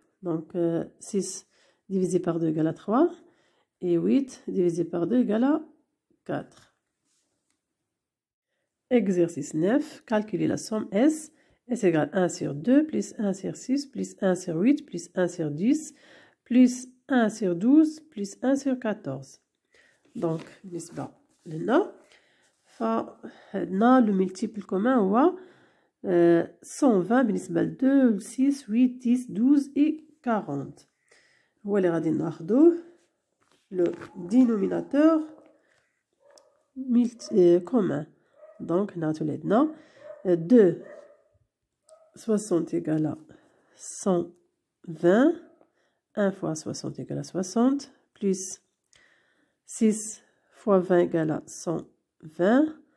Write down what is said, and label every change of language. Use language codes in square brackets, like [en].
[fr] Donc, 6 divisé par 2 égale à 3. Et 8 divisé par 2 égale à 4. Exercice 9. Calculer la somme S. S égale 1 sur 2 plus 1 sur 6 plus 1 sur 8 plus 1 sur 10 plus 1 sur 12 plus 1 sur 14. [ar] Donc, بالنسبة لنا فعندنا [fr] le multiple commun [ar] هو 120 بالنسبة ل 2 6 8 10 12 [fr] et 40. [ar] هو اللي غادي ناخدوه [fr] le dénominateur commun. Donc, [ar] هنا تولدنا 2 60 [fr] égale à 120. 1 fois 60 égale à 60 plus 6 fois 20 égale à 120.